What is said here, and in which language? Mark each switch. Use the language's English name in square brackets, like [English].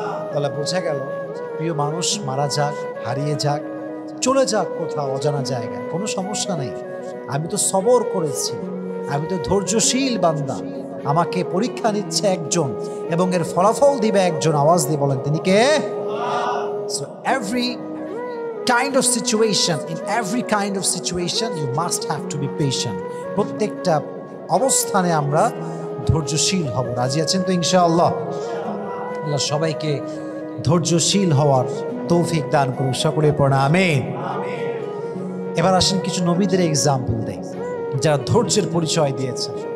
[Bangla] তাহলে বোঝা গেল, প্রিয় মানুষ মারা যাক, হারিয়ে যাক, চলে যাক কোথাও অজানা জায়গায়, কোনো সমস্যা নেই। আমি তো সবর করেছি, আমি তো ধৈর্যশীল বান্দা। আমাকে পরীক্ষা নিচ্ছে একজন এবং এর ফলাফল দিবে একজন। আওয়াজ দিয়ে বলেন তিনি কে? [English] So every kind of situation, in every kind of situation you must have to be patient. [Bangla] প্রত্যেকটা অবস্থানে আমরা ধৈর্যশীল হব। রাজি আছেন তো ইনশাআল্লাহ? আল্লাহ সবাইকে ধৈর্যশীল হওয়ার তৌফিক দান করুন। সকলে পড়া আমিন। এবার আসেন কিছু নবীদের এক্সাম্পল দেই যারা ধৈর্যের পরিচয় দিয়েছে।